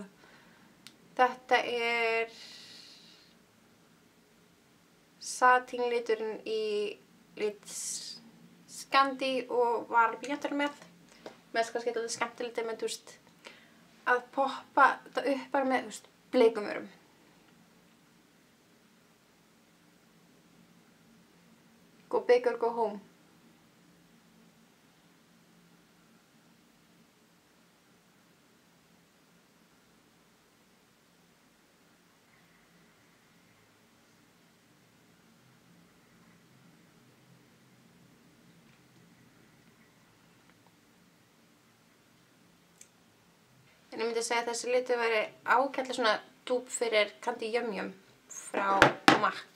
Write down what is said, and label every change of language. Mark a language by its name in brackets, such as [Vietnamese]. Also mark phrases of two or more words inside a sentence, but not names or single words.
[Icelandic] Þetta er satínliturinn í lit Scandi og var blýanturinn með. Mér finnst kannski þetta skemmtilegt með, að poppa þetta upp bara með, bleikum vörum. [English] Go big or go home. [Icelandic] En ég myndi segja að þessi litur væri ágætlega svona dúp fyrir Candy Yum Yum frá MAC.